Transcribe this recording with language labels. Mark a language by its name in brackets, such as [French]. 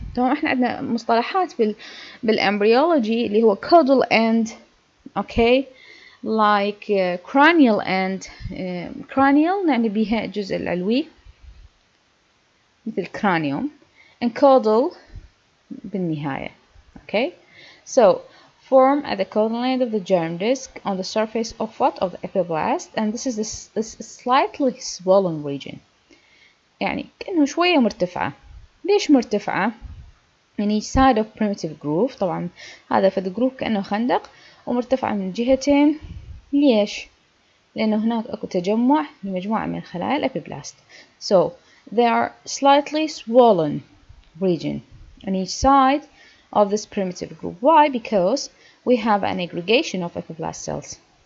[Arabic] طبعا احنا عندنا مصطلحات بالembryology اللي هو [English] caudal end, okay, like cranial end. [Arabic] cranial يعني بيها الجزء العلوي مثل cranium, and caudal بالنهاية, okay. [English] So form at the caudal end of the germ disc on the surface of what? Of the epiblast, and this is this slightly swollen region. [Arabic] يعني كأنه شوية مرتفعة. ليش مرتفعة؟ من [English] each side of primitive groove. [Arabic] طبعا هذا في الجروف كأنه خندق ومرتفعة من جهتين. ليش؟ لأنه هناك أكو تجمع لمجموعة من خلايا الأبيبلاست. [English] So they are slightly swollen region on each side of this primitive groove. Why? Because we have an aggregation of epiblast cells.